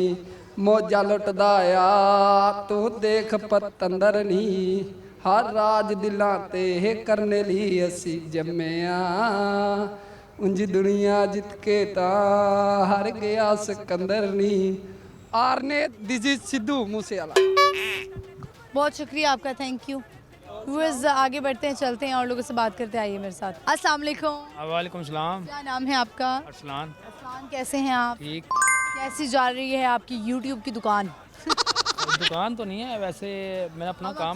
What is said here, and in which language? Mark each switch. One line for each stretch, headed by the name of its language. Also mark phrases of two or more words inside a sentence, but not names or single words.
Punjabi: ਮੌਜਾ ਲੁੱਟਦਾ ਆ ਤੂੰ ਦੇਖ ਪਤੰਦਰ ਨੀ। ਹਰ ਰਾਜ ਦਿਲਾਂ ਤੇ ਹੇ ਕਰਨੇ ਲਈ ਅਸੀਂ ਜੰਮਿਆ, ਉਂਜ ਦੁਨੀਆ ਜਿੱਤ ਕੇ ਤਾਂ ਹਰ ਗਿਆ ਸਿਕੰਦਰ ਨੀ।
English: आरने this is सिद्धू मूसेवाला।
Hindi: बहुत शुक्रिया आपका,
English: thank you.
Hindi: व्यूअर्स आगे बढ़ते हैं, चलते हैं और लोगों से बात करते हैं। आइए मेरे साथ।
Arabic: السلام عليكم. وعليكم السلام.
Hindi: क्या नाम है आपका? अरसलान। अरसलान, कैसे हैं आप? ठीक। कैसी जा रही है आपकी यूट्यूब की दुकान? दुकान तो नहीं है वैसे, मैं अपना काम।